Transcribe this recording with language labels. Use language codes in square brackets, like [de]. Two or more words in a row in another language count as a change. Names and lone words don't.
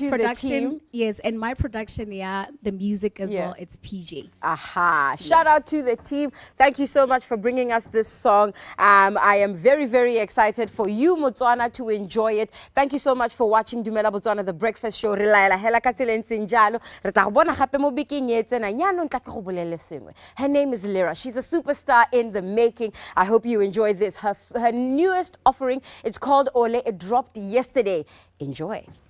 [en] to the production, team. yes, and my production, yeah, the music as Yeah. well. It's PJ. Aha. Shout out to the team. Thank you so much for bringing us this song. I am very, very excited for you, Botswana, to enjoy it. Thank you so much for watching DUMELA Botswana, the breakfast show. [tn] Re laela hela ka tsela e ntseng jalo. Re tla go bona gape mo bekeng e tsena. Yaanong tla ke go bolelle sengwe. [en] Her name is Lyra. She's a superstar in the making. I hope you enjoy this. Her newest offering, it's called Ole. It dropped yesterday. Enjoy.